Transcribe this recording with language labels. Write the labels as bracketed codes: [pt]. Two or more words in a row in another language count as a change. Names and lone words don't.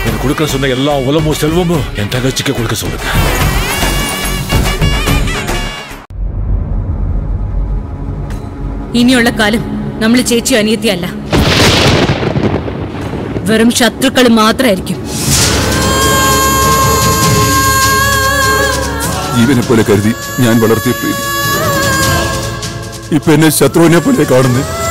[ta] கொடுக்க சொன்ன எல்லா உலமும் செல்வமும் என் தங்கச்சிக்கு கொடுக்க சொல்லுங்க. [ml] ഇനിയുള്ള കാലം നമ്മൾ ചേച്ചി അനിയത്തിയല്ല, വെറും ശത്രുക്കൾ മാത്രമായിരിക്കും. ജീവനെ പോലെ കരുതി ഞാൻ വളർത്തിയ പ്രീതി ഇപ്പൊ എന്നെ ശത്രുവിനെ പോലെ കാണുന്നു.